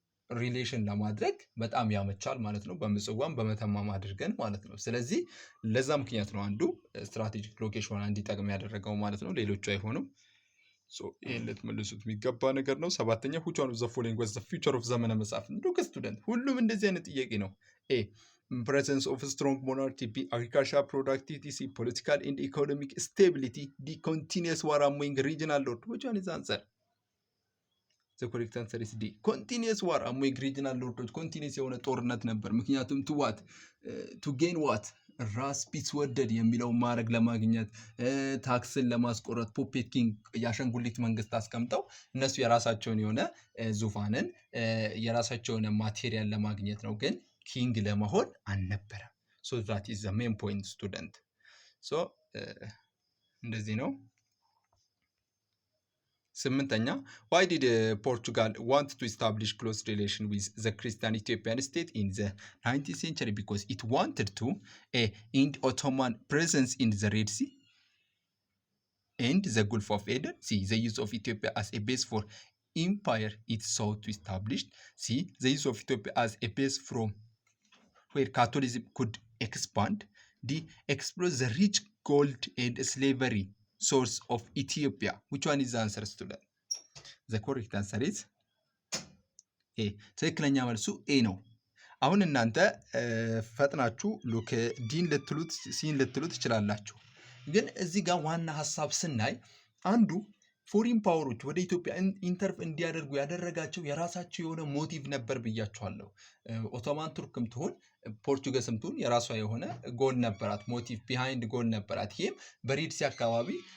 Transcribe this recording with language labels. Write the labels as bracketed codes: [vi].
[am] ሪሌሽን ለማድረግ በጣም ያመቻል ማለት ነው። በምጽዋም በመተማም አድርገን ማለት ነው። ስለዚህ ለዛ ምክንያት ነው አንዱ ስትራቴጂክ ሎኬሽኗ እንዲጠቅም ያደረገው ማለት ነው። ሌሎቹ አይሆኑም። ይህን ልትመልሱት የሚገባ ነገር ነው። ሰባተኛ [en] which one of the following was the future of [am] ዘመነ መሳፍንት? ሉክ ስቱደንት ሁሉም እንደዚህ አይነት ጥያቄ ነው። A. [en] presence of strong monarchy. B. agricultural productivity. C. political and economic stability. D. continuous war among regional lords. Which one is the answer? The correct answer is D. continuous war among regional lords. [am] continuous የሆነ ጦርነት ነበር። ምክንያቱም [en] to gain what? [am] ራስ ቢትወደድ የሚለው ማድረግ ለማግኘት ታክስን ለማስቆረጥ ፖፔት ኪንግ የአሻንጉሊት መንግስት አስቀምጠው እነሱ የራሳቸውን የሆነ ዙፋንን የራሳቸውን ማቴሪያል ለማግኘት ነው። ግን ኪንግ ለመሆን አልነበረም። [en] so that is the main point student. so [am] እንደዚህ ነው። ስምንተኛ [en] why did Portugal want to establish close relation with the Christian Ethiopian state in the 19th century? Because it wanted to end Ottoman presence in the Red Sea and the Gulf of Aden. C. the use of Ethiopia as a base for empire it sought to establish. C. the use of Ethiopia as a base from where Catholicism could expand. D. explore the rich gold and slavery source of Ethiopia. Which one is the answer, student? The correct answer is A. [am] ትክክለኛ መልሱ A ነው። አሁን እናንተ ፈጥናችሁ ሉክ ዲን ልትሉት ሲን ልትሉት ትችላላችሁ። ግን እዚህ ጋር ዋና ሐሳብ ስናይ አንዱ ፎሪን ፓወሮች ወደ ኢትዮጵያ ኢንተርፍ እንዲያደርጉ ያደረጋቸው የራሳቸው የሆነ ሞቲቭ ነበር ብያቸዋለሁ። ኦቶማን ቱርክም ትሆን ፖርቹገስም ትሆን የራሷ የሆነ ጎል ነበራት፣ ሞቲቭ ቢሃይንድ ጎል ነበራት። ይሄም በሬድ ሲ አካባቢ